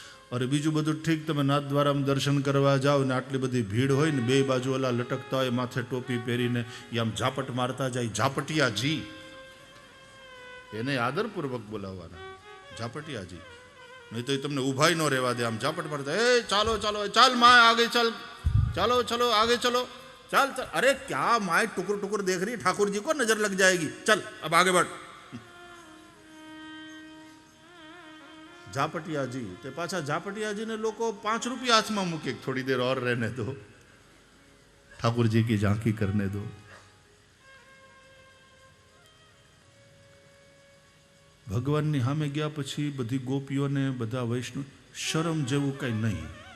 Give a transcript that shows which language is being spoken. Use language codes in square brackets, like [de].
[gu] અરે બીજું બધું ઠીક, તમે નાથ દ્વારામાં દર્શન કરવા જાઓ ને આટલી બધી ભીડ હોય ને, બે બાજુ ઓલા લટકતા હોય માથે ટોપી પહેરીને, એ આમ ઝાપટ મારતા જાય, ઝાપટિયાજી, એને આદરપૂર્વક બોલાવવાના, ઝાપટિયાજી. નહીં તો એ તમને ઊભા ન રહેવા દે, આમ ઝાપટ મારતા, એ ચાલો ચાલો, [hi] ચાલ માય આગે ચાલ, ચાલો ચલો આગે ચલો, [gu] ચાલ ચાલ. [hi] અરે ક્યાં માય ટુકર ટુકર દેખ રહી, ઠાकुर जी को नजर लग जाएगी, चल अब आगे बढ़. [gu] ઝાપટિયાજી તે પાછા ઝાપટિયાજીને લોકો 5 રૂપિયા હાથમાં મૂકે, [hi] થોડી દેર ઓર રહેને દો, ઠાकुर जी की झांकी करने दो. [gu] ભગવાનની સામે ગયા પછી બધી ગોપીઓને, બધા વૈષ્ણવ, શરમ જેવું કઈ નહીં.